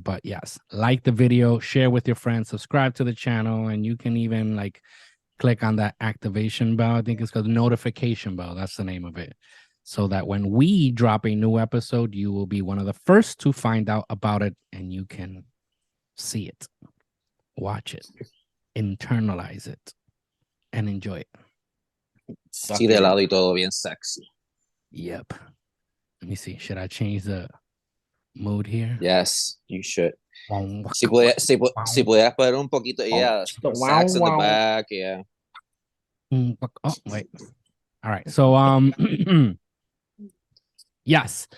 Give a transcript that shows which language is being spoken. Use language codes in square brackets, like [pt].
[en] But yes, like the video, share with your friends, subscribe to the channel, and you can even like click on that activation bell. I think it's called notification bell. That's the name of it. So that when we drop a new episode, you will be one of the first to find out about it, and you can see it, watch it, internalize it, and enjoy it. [es] Sí, de lado y todo bien sexy. [en] Yep. Let me see. Should I change the mode here? Yes, you should. Wow. [es] Si pudieras poner un poquito, [en] yeah, some sax in the back, yeah. Oh, wait. All right. So, yes.